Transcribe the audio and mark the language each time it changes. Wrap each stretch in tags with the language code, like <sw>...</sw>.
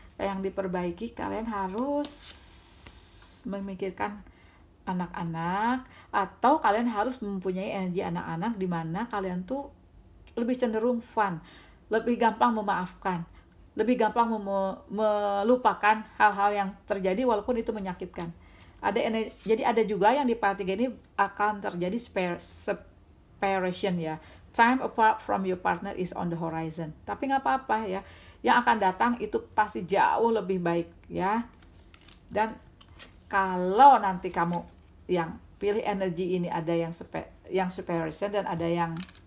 <id>Yang diperbaiki kalian harus memikirkan anak-anak, atau kalian harus mempunyai energi anak-anak di mana kalian tuh lebih cenderung fun, lebih gampang memaafkan, lebih gampang melupakan hal-hal yang terjadi walaupun itu menyakitkan. Jadi ada juga yang di part 3 ini akan terjadi separation ya.</id> <en>Time apart from your partner is on the horizon.</en> <id>Tapi nggak apa-apa ya. Yang akan datang itu pasti jauh lebih baik ya. Dan kalau nanti kamu yang pilih energi ini, ada yang separation dan ada yang</id>